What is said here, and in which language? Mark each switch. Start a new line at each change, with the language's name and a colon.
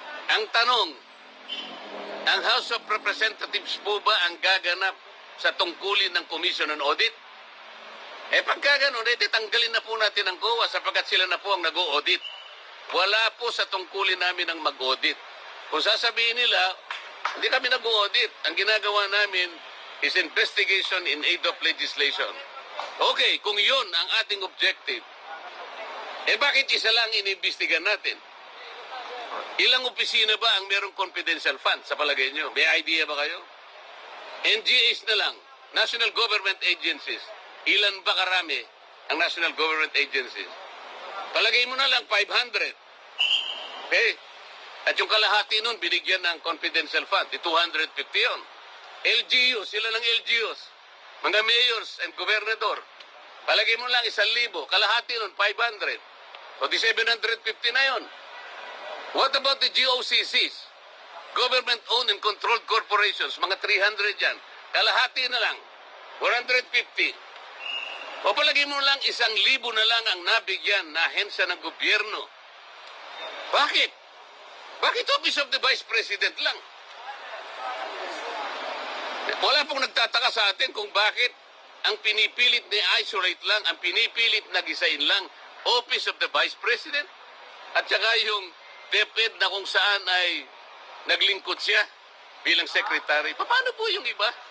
Filipino: Ang tanong, ang House of Representatives po ba ang gaganap sa tungkulin ng Commission on Audit? Pagka ganun, tanggalin na po natin ang COA sapagkat sila na po ang nag-o-audit. Wala po sa tungkulin namin ang mag-audit. Kung sasabihin nila, hindi kami nag-audit. Ang ginagawa namin
English: is investigation in aid of legislation.
Filipino: Okay, kung yun ang ating objective, bakit isa lang inimbestigan natin? Ilang opisina ba ang merong confidential fund sa palagay nyo? May idea ba kayo? NGAs na lang, National Government Agencies. Ilan ba karami ang National Government Agencies? Palagay mo na lang 500. Okay? At yung kalahati nun, binigyan ng confidential fund. 250 yun. LGUs, sila ng LGUs. Mga mayors and gobernador. Palagay mo lang 1,000. Kalahati nun, 500. O di 750 na yun.
English: What about the GOCCs? Government-owned and controlled corporations,
Filipino: mga 300 yan. Kalahati na lang, 450. O palagi mo lang 1,000 na lang ang nabigyan na ahensya ng gobyerno. Bakit? Bakit Office of the Vice President lang? Wala pong nagtataka sa atin kung bakit ang pinipilit na isolate lang, ang pinipilit na gisain lang, Office of the Vice President. At saka yung DepEd na kung saan ay naglingkod siya bilang secretary. Paano po yung iba?